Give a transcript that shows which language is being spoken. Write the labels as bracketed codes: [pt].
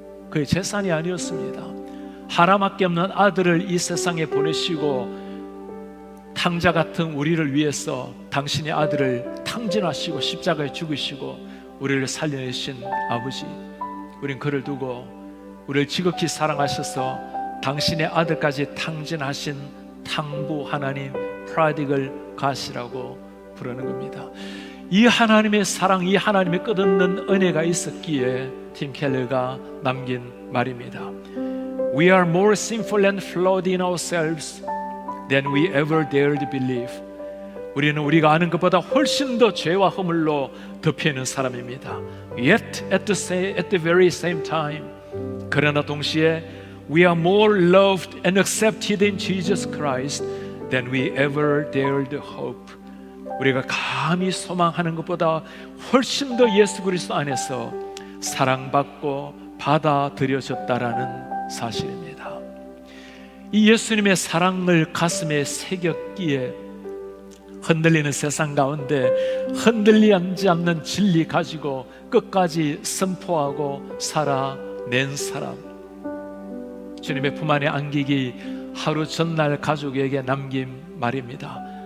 [ko] 그의 재산이 아니었습니다. 하나밖에 없는 아들을 이 세상에 보내시고 탕자 같은 우리를 위해서 당신의 아들을 탕진하시고 십자가에 죽으시고 우리를 살려내신 아버지, 우린 그를 두고 우리를 지극히 사랑하셔서 당신의 아들까지 탕진하신 탕부 하나님, 프라디글 가시라고 부르는 겁니다. 이 하나님의 사랑, 이 하나님의 끝없는 은혜가 있었기에 팀 켈러가 남긴 말입니다. [en] We are more sinful and flawed in ourselves than we ever dared believe. [ko] 우리는 우리가 아는 것보다 훨씬 더 죄와 허물로 덮여있는 사람입니다. [en] Yet at the very same time, [ko] 그러나 동시에 [en] we are more loved and accepted in Jesus Christ than we ever dared hope. [ko] 우리가 감히 소망하는 것보다 훨씬 더 예수 그리스도 안에서 사랑받고 받아들여졌다라는 사실입니다. 이 예수님의 사랑을 가슴에 새겼기에 흔들리는 세상 가운데 흔들리지 않는 진리 가지고 끝까지 선포하고 살아낸 사람, 주님의 품 안에 안기기 하루 전날 가족에게 남긴 말입니다.